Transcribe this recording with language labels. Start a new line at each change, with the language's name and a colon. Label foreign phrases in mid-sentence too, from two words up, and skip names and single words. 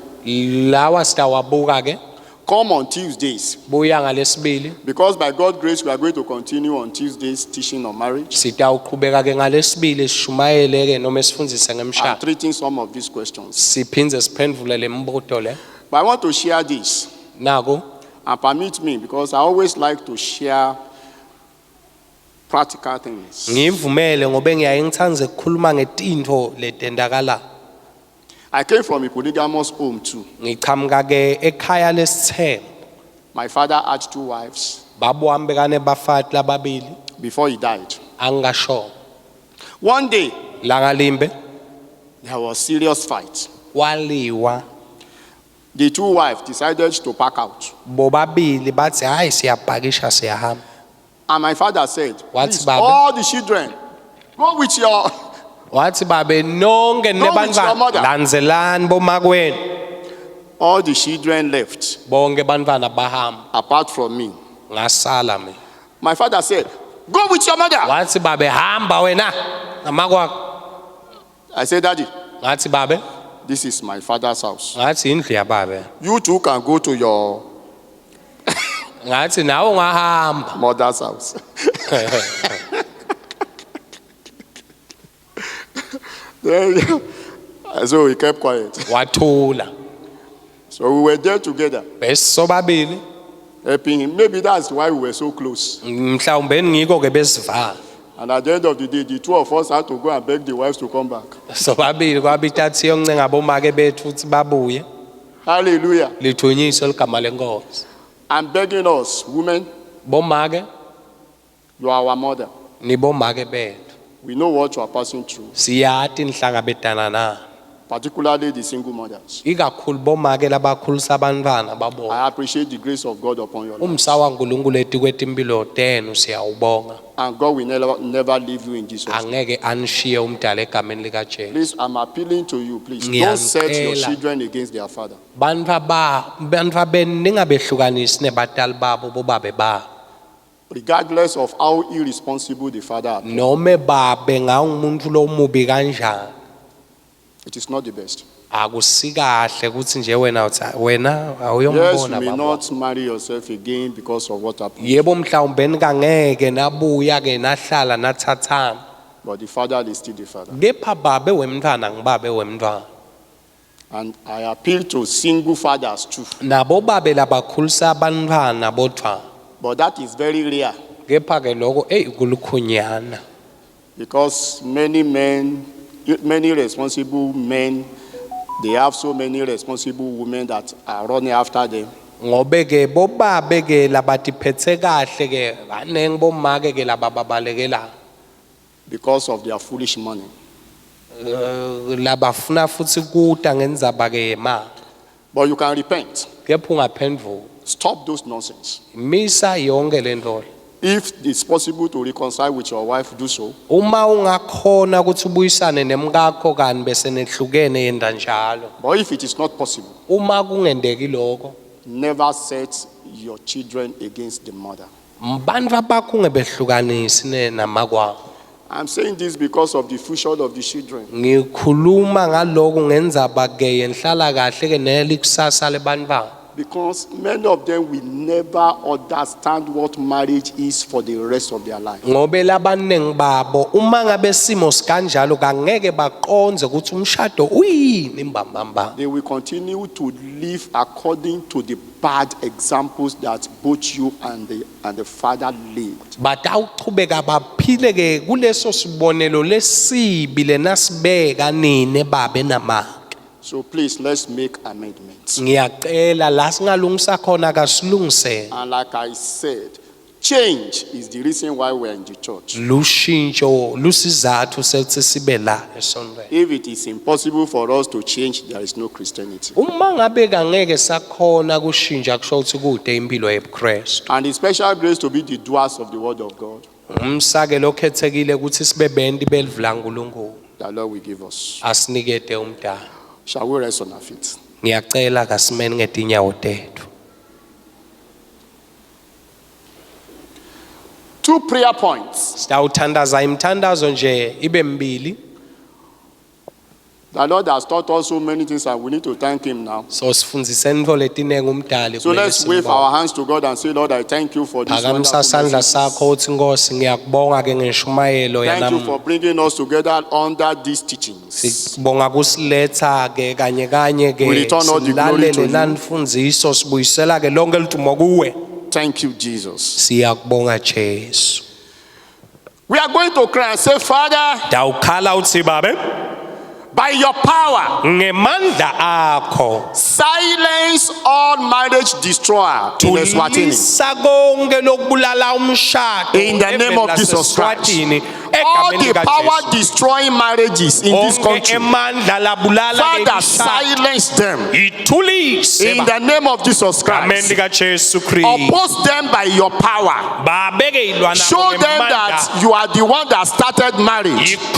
Swati: Lawa sitawabuka ke.
English: Come on Tuesdays.
Swati: Buya ngalesibili.
English: Because by God's grace, we are going to continue on Tuesdays teaching on marriage.
Swati: Sitawuqhubeka ke ngalesibili sishumayele ke noma sifundzise
English: I'm
Swati: ngemshado.
English: treating some of these questions.
Swati: Siphindze siphendvule lembuto le.
English: But I want to share this.
Swati: Naku.
English: And permit me, because I always like to share practical things.
Swati: Ngivumele ngobe ngiyaye ngithanda ukukhuluma ngetintfo letendakala.
English: I came from a polygamous home too.
Swati: Ngichamuka ke ekhaya lesithembu.
English: My father had 2 wives
Swati: Babo wami bekane bafati lababili
English: before he died.
Swati: angasho.
English: One day,
Swati: Langa limbe
English: there was serious fight.
Swati: waliwa.
English: The 2 wives decided to pack out.
Swati: Bobabili bathi hayi siyabhakisha siyahamba.
English: And my father said, What's please,
Swati: Baba?
English: all the children, go with your...
Swati: Wathi babe nonke
English: with your
Swati: nebantwana
English: mother.
Swati: landzelani bomakwenu.
English: All the children left,
Swati: Bonke bantwana bahamba
English: apart from me.
Swati: ngasala mina.
English: My father said, go with your mother.
Swati: Wathi babe hamba wena ngamakwakho.
English: I said, Daddy,
Swati: Ngathi babe
English: this is my father's house.
Swati: ngathi indlu yababe.
English: You two can go to your
Swati: Ngathi nawe ungahamba.
English: mother's house. Then, so we kept quiet.
Swati: Wathula.
English: So we were there together,
Swati: Besobabili
English: helping him. Maybe that's why we were so close.
Swati: mhlawumbe ngiko ke besivala.
English: And at the end of the day, the 2 of us had to go and beg the wives to come back.
Swati: Sobabili kwabitathi yoncenga bomake bethu ukuthi babuye.
English: Hallelujah.
Swati: Lithunyiswe ligama lenkosi.
English: I'm begging us, women,
Swati: Bomake
English: you are our mother.
Swati: ni bomake bethu.
English: We know what you are passing through.
Swati: Siyati nihlangabetana na.
English: particularly the single mothers.
Swati: ikakhulu bomake labakhulisa abantwana babo.
English: I appreciate the grace of God upon your life.
Swati: Umsa waNkulunkulu etikwethe impilo tenu siyawubonga.
English: And God will never leave you in Jesus.
Swati: Angeke anishiye umdala egameni lika Jesu.
English: Please, I'm appealing to you, please. Don't set your children against their father.
Swati: Bantwa ningabehlukanisi nebatali babo bobabe ba.
English: Regardless of how irresponsible the father appears.
Swati: Nome babe ngawumuntu lomubi kanjani.
English: It is not the best.
Swati: Akusikahle ukuthi nje wena
English: Yes, you
Swati: awuyombona
English: may
Swati: baba.
English: not marry yourself again because of what happened.
Swati: Yebo mhlawumbe nikangeke nabuya ke nahlala nathathana.
English: But the father is still the father.
Swati: Kepha babe wemntwana ngibabe wemntwana.
English: And I appeal to single fathers too.
Swati: Nabo babe labakhulisa abantwana bodwa.
English: But that is very rare.
Swati: Kepha ke lokho kulukhunyana.
English: Because many responsible men, they have so many responsible women that are running after them.
Swati: Ngobe ke bobabe ke labatiphethe kahle ke banenge bomake ke lababalekela.
English: Because of their foolish money.
Swati: Labafuna futhi kuta ngendzaba ke yemali.
English: But you can repent.
Swati: Kepha ungaphendvuka.
English: Stop those nonsense.
Swati: Misa yonke lento.
English: If it's possible to reconcile with your wife, do so.
Swati: Uma ungakhona ukuthi ubuyisane nemkakho kani bese nehlukene yenda njalo.
English: But if it is not possible,
Swati: Uma kungendeki lokho,
English: never set your children against the mother.
Swati: mbantwa bakho ungebehlukanisi namakwabo.
English: I'm saying this because of the future of the children.
Swati: Ngikhuluma ngaloko ngendzaba ke yenhlala kahle ke nelikusasa lebantwana.
English: Because many of them will never understand what marriage is for the rest of their life.
Swati: Ngobe labanengi babo uma ngabe simo sikanjalo kangeke baqonze ukuthi umshado uyini imbambamba.
English: They will continue to live according to the bad examples that both you and the father lived.
Swati: Batawuchubeka baphile ke kuleso sibonelo lesibi lenasibeka nini babe nama.
English: So please, let's make amendments.
Swati: Ngiyacela la singalungisa khona kasilungise.
English: And like I said, change is the reason why we're in the church.
Swati: Lushintsho lusizathu sethi sibe la esontweni.
English: If it is impossible for us to change, there is no Christianity.
Swati: Uma ngabe kangeke sakhona kushintsha kusho ukuthi kude impilo yeBukristu.
English: And the special grace to be the doers of the word of God,
Swati: Umsake lokhethekile ukuthi sibe benti belivula uNkulunkulu.
English: the Lord will give us.
Swati: Asinikete umdala.
English: Shall we rest on our feet?
Swati: Ngiyacela kasimeni ngetinyawo tethu.
English: 2 prayer points.
Swati: Sitawuthandaza imithandazo nje ibe mbili.
English: The Lord has taught us so many things and we need to thank him now.
Swati: So sifundise into letinenge umdali.
English: So let's wave our hands to God and say, Lord, I thank you for this wonderful
Swati: Phakamisa sandla
English: message.
Swati: sakho uthi Nkosi ngiyakubonga ke ngeshumayelo
English: Thank you
Swati: yanam.
English: for bringing us together under these teachings.
Swati: Sibonga kusiletha ke kanye ke
English: We return all the glory to
Swati: silalele
English: you.
Swati: nanfundiso sibuyisela ke lonke litumo kuwe.
English: Thank you, Jesus.
Swati: Siyakubonga Jesu.
English: We are going to cry and say, Father,
Swati: Dawukhala uthi babe
English: by your power,
Swati: ngemandla akho
English: silence all marriage destroyer in Eswatini.
Swati: tulisa konke lokubulala umshado
English: In the name of Jesus Christ. All the power destroying marriages in this country, Father, silence them. In the name of Jesus Christ. Oppose them by your power. Show them that you are the one that started marriage.